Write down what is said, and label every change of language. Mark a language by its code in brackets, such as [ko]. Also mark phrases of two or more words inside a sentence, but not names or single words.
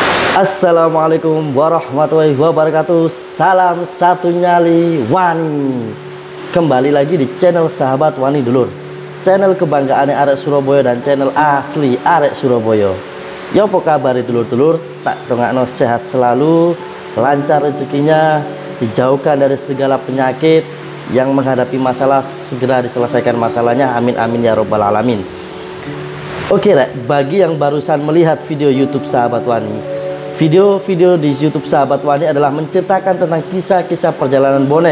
[ar] Assalamualaikum warahmatullahi wabarakatuh. [id] Salam satu nyali Wani. Kembali lagi di channel Sahabat Wani Dulur, channel kebanggaan arek Surabaya dan channel asli arek Surabaya. Yo apa kabar dulur-dulur? [jv] Tak dongakno [id] sehat selalu, lancar rezekinya, dijauhkan dari segala penyakit, yang menghadapi masalah segera diselesaikan masalahnya. [ar] Amin amin ya robbal alamin. [id] Oke, bagi yang barusan melihat video YouTube Sahabat Wani, video-video di YouTube Sahabat Wani adalah menceritakan tentang kisah-kisah perjalanan bonek.